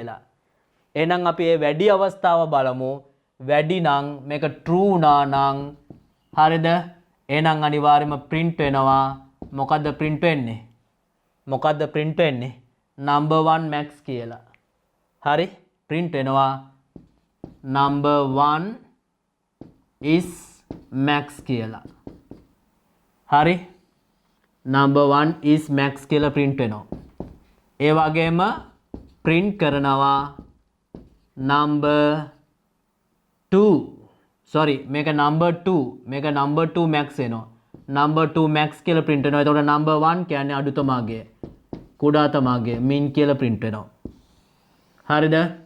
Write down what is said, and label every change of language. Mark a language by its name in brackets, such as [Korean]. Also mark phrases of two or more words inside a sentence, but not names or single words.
[Sinhala] එහෙනම් අපි මේ වැඩි අවස්ථාව බලමු. වැඩි නම් මේක true වුණා නම් හරිද එහෙනම් අනිවාර්යයෙන්ම print වෙනවා මොකද්ද print වෙන්නේ මොකද්ද print වෙන්නේ [English] number 1 max [Sinhala] කියලා හරි print වෙනවා number [English] 1 is max [Sinhala] කියලා හරි [English] number 1 is max [Sinhala] කියලා print වෙනවා ඒ වගේම print කරනවා [English] number 2 sorry [Sinhala] මේක [English] number 2 max [Sinhala] වෙනවා [English] number 2 max [Sinhala] කියලා print වෙනවා එතකොට number 1 කියන්නේ අඩුතමාගේ කුඩාතමාගේ min කියලා print වෙනවා හරිද